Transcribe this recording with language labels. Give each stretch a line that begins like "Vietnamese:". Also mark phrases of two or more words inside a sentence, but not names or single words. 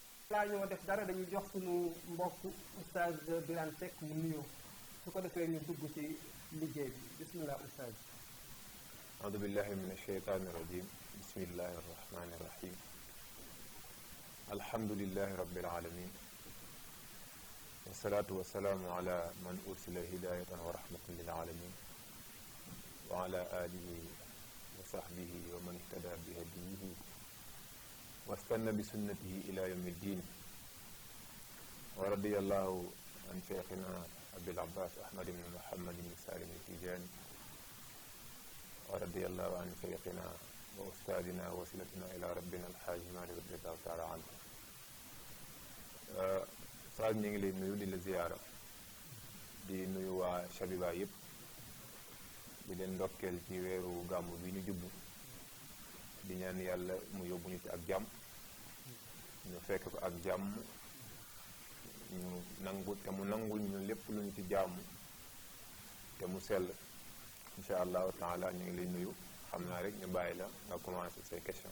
Wolof: laa ñoo def dara dañuy jox suñu mbokk oustaz Birane Seck mu nuyoo su ko defee ñu dugg ci liggéey bi bismillah oustaz.
Arabic: أعوذ بالله من الشيطان الرجيم بسم الله الرحمن الرحيم الحمد لله رب العالمين والصلاة والسلام على من أرسل هداية ورحمة للعالمين وعلى آله وصحبه ومن اهتدى بهديه واستنى بسنته إلى يوم الدين ورضي الله عن شيخنا أبي العباس أحمد بن محمد بن سالم التيجاني ورضي الله عن شيخنا وأستاذنا ووسيلتنا إلى ربنا الحاج مالك رضي الله تعالى عنه.
Wolof: Saal ñu ngi lay nuyu di la ziyaara di nuyu waa Shabiba yëpp di leen ndokkeel ci weeru gàmmu bi ñu jubbu di ñaan yàlla mu yóbbu ñu ci ak jàmm ñu fekk ko ak jàmm ñu nangu te mu nangul ñu lépp lu ñu ci jàmm te mu sell
Arabic: إن شاء الله تعالى
Wolof: ñu ngi lay nuyu xam naa rek ñu bàyyi la nga commencé say question.